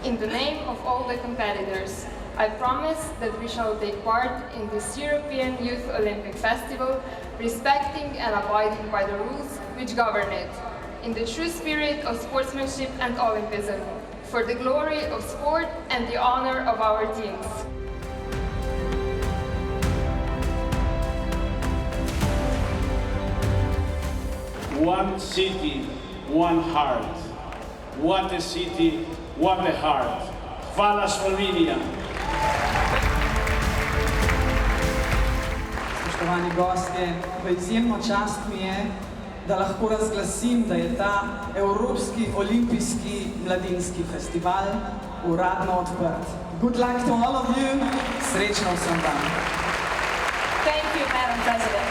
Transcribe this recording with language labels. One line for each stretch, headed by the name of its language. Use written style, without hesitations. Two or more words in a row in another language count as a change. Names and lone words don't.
English: name of all the competitors, I promise that we shall take part in this European Youth Olympic Festival, respecting and abiding by the rules which govern it, in the true spirit of sportsmanship and Olympism, for the glory of sport and the honor of our teams. One city, one heart. What a city, what a heart.
Slovenian: Hvala Slovenija! Spoštovani gostje, v izjemno čast mi je, da lahko razglasim, da je ta Evropski olimpijski mladinski festival uradno odprt.
English: Good luck to all of you.
Slovenian: Srečno vsem vam.
English: Thank you, Madam President.